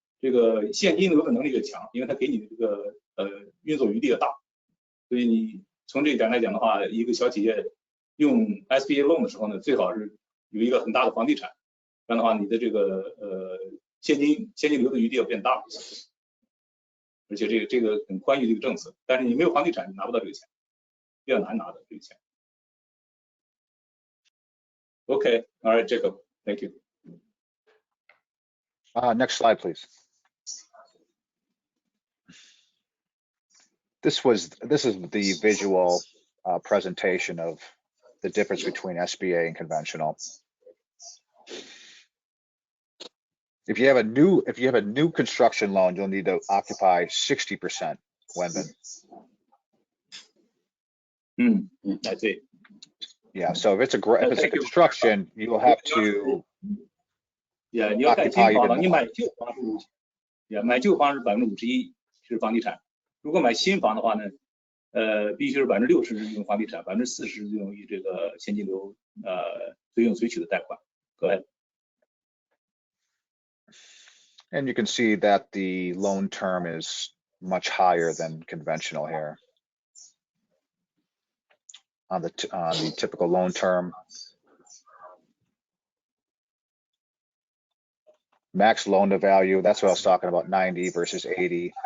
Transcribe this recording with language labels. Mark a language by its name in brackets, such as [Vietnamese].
[Chinese] 个现金流的能力越强，因为它给你的这个运作余地越大，所以你从这一点来讲的话，一个小企业用 SBA loan 的时候呢，最好是有一个很大的房地产，这样的话你的这个现金流的余地要变大，而且这个很宽裕的一个政策，但是你没有房地产，你拿不到这个钱。比较难拿的这个钱。 [English] Okay, all right, Jacob, thank you. Next slide, please. This is the visual presentation of the difference between SBA and conventional. If you have a new construction loan, you'll need to occupy 60%, Wenbin. I see. Yeah, so if it's a construction, you will have to. [Chinese] Yeah, 你要看新房了，你买旧房是，买旧房是51%， 是房地产。如果买新房的话呢，必须是60%用房地产，40%用于这个现金流随用随取的贷款。 [English] Go ahead. And you can see that the loan term is much higher than conventional here. On the typical loan term, max loan to value, that's what I was talking about, 90 versus 80.